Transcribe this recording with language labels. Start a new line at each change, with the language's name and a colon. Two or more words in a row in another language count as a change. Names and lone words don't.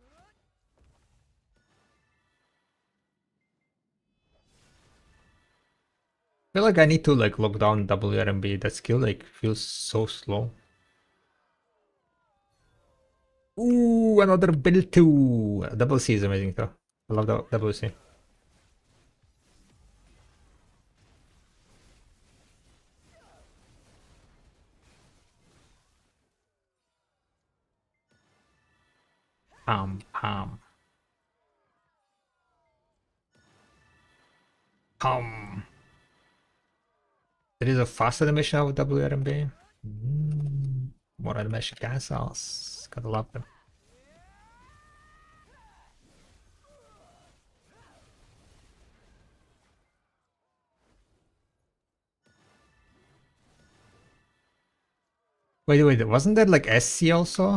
English: I feel like I need to like lock down WRMB. That skill like feels so slow. Ooh, another build 2. Double C is amazing though. I love the double C. Pam, pam. Pam. There is a fast animation of WRMB. More animation cancels. Gotta love them. Wait, wait, wasn't there like SC also?